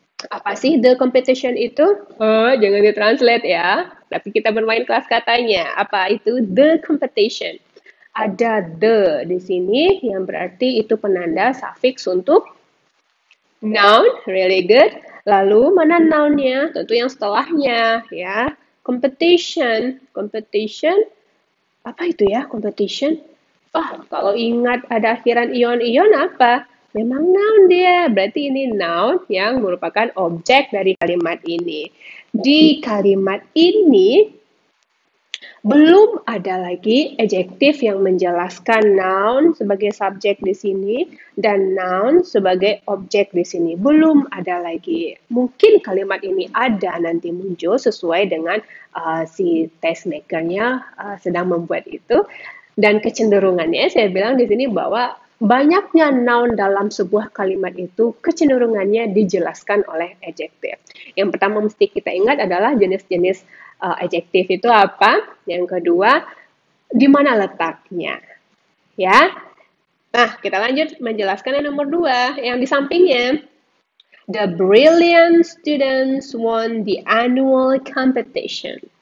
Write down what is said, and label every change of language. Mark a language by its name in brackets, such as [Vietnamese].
[Indonesian] Apa sih the competition itu? Oh, jangan ditranslate ya. Tapi kita bermain kelas katanya. Apa itu the competition? Ada the di sini yang berarti itu penanda sufiks untuk noun, [English] really good. [Indonesian] Lalu mana nounnya? Tentu yang setelahnya ya. Competition, competition. Apa itu ya competition? Kalau ingat ada akhiran ion-ion apa? Memang noun dia. Berarti ini noun yang merupakan objek dari kalimat ini. Di kalimat ini belum ada lagi adjektif yang menjelaskan noun sebagai subjek di sini dan noun sebagai objek di sini. Belum ada lagi. Mungkin kalimat ini ada nanti muncul sesuai dengan si tastemaker-nya sedang membuat itu. Dan kecenderungannya saya bilang di sini bahwa banyaknya noun dalam sebuah kalimat itu kecenderungannya dijelaskan oleh adjektif. Yang pertama mesti kita ingat adalah jenis-jenis adjektif itu apa. Yang kedua, Di mana letaknya? Ya. Nah, kita lanjut menjelaskan yang nomor 2, yang di sampingnya. [English] The brilliant students won the annual competition.